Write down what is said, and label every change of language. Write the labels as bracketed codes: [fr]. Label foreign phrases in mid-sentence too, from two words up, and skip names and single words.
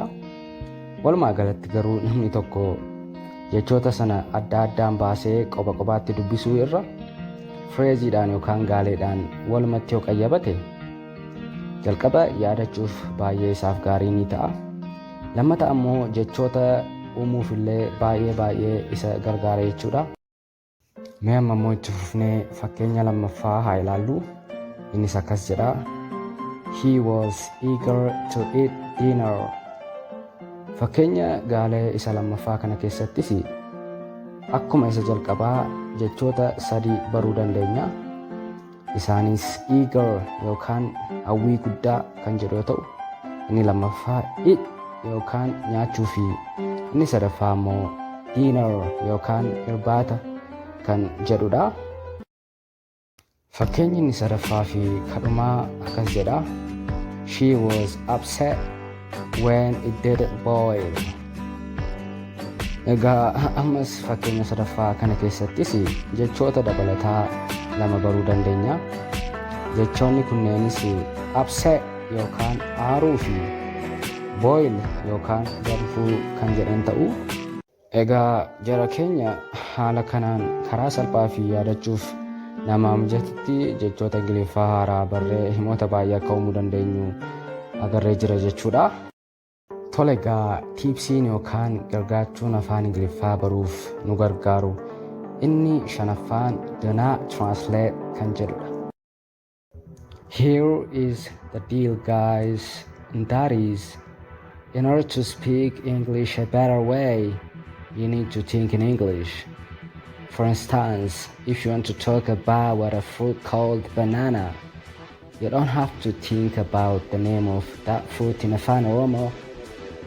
[om] Walumaa galatti garuu namni tokko jechoota sana adda addaan baasee qoba qobaatti dubbisuu irra fireeziidhaan yookaan gaaleedhaan walumatti yoo qayyabate jalqaba yaadachuuf baay'ee isaaf gaarii ni ta'a. Lammata ammoo jechoota uumuuf illee baay'ee isa gargaara jechuudha. Mee amma immoo itti fufnee fakkeenya lammaffaa haa ilaallu. Innis akkas jedha. [en] He was eager to eat dinner. [om] Fakkeenya gaalee isa lammaffaa kana keessattis akkuma isa jalqabaa jechoota 3 baruu dandeenya. Isaanis eager yookaan hawwii guddaa kan jedhu yoo ta'u, inni lammaffaa eat yookaan nyaachuu fi inni sadaffaa immoo dinner yookaan irbaata kan jedhudha. Fakkeenyi inni sadaffaa fi kadhumaa akkas jedha. [en] She was upset when it didn't boil. [om] Egaa ammas fakkeenya sadaffaa kana keessattis jechoota dabalataa 2 baruu dandeenya. Jechoonni kunneenis upset yookaan aaruu fi boil yookaan danfuu kan jedhan ta'u. Egaa jara keenya haala kanaan karaa salphaa fi yaadachuuf nama mijatutti jechoota Ingiliffaa haaraa barree himoota baay'ee akka uumuu dandeenyu agarree jira jechuudha. Tole egaa tiipsiin yookaan gargaachuun afaan Ingiliffaa baruuf nu gargaaru inni shanaffaan [en] do not translate [om] kan jedhudha. [en] Here is the deal, guys, and that is, in order to speak English a better way, you need to think in English. For instance, if you want to talk about a fruit called banana, you don't have to think about the name of that fruit in Afan Oromo.